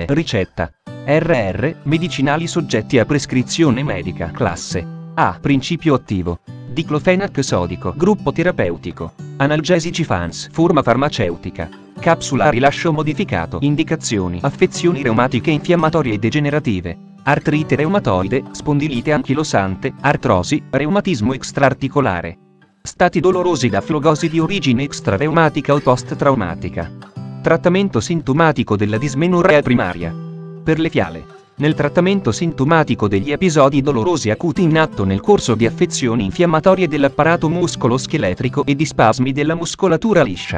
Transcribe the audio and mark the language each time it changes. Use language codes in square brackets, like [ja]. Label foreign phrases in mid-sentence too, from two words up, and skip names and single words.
[it] Ricetta: RR, medicinali soggetti a prescrizione medica. Classe A. Principio attivo: diclofenac sodico. Gruppo terapeutico: analgesici FANS. Forma farmaceutica: capsula a rilascio modificato. Indicazioni: affezioni reumatiche infiammatorie e degenerative, artrite reumatoide, spondilite anchilosante, artrosi, reumatismo extraarticolare, stati dolorosi da flogosi di origine extrareumatica o post-traumatica. Trattamento sintomatico della dismenorrea primaria. Per le fiale: nel trattamento sintomatico degli episodi dolorosi acuti in atto nel corso di affezioni infiammatorie dell'apparato muscolo-scheletrico e di spasmi della muscolatura liscia.